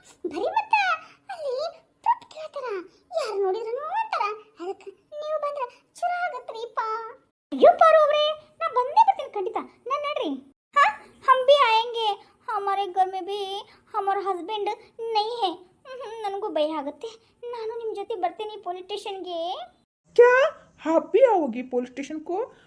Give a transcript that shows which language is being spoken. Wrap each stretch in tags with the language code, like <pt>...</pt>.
<kn>ಬರೀ ಮತ್ತ ಅಲ್ಲಿ ದುಡ್ಡು ಕೇಳ್ತಾರ, ಯಾರು ನೋಡಿದ್ರು ಅಂತಾರ, ಅದಕ್ಕೆ ನೀವು ಬಂದ್ರೆ ಚಲೋ ಆಗತ್ರಿಪ್ಪ. ಅಯ್ಯೋ ಪಾರು ಅವ್ರೆ, ನಾ ಬಂದೇ ಬರ್ತೀನಿ ಖಂಡಿತ. ನಾನು ನಡ್ರಿ.</kn> <hi>हम भी आएंगे, हमारे घर में भी हमारा हस्बैंड नहीं है.</hi> <kn>ನನಗೂ ಭಯ ಆಗುತ್ತೆ, ನಾನು ನಿಮ್ಮ ಜೊತೆ ಬರ್ತೀನಿ ಪೊಲೀಸ್ ಸ್ಟೇಷನ್ಗೆ.</kn> <hi>क्या आप भी आओगी पुलिस स्टेशन को?</hi>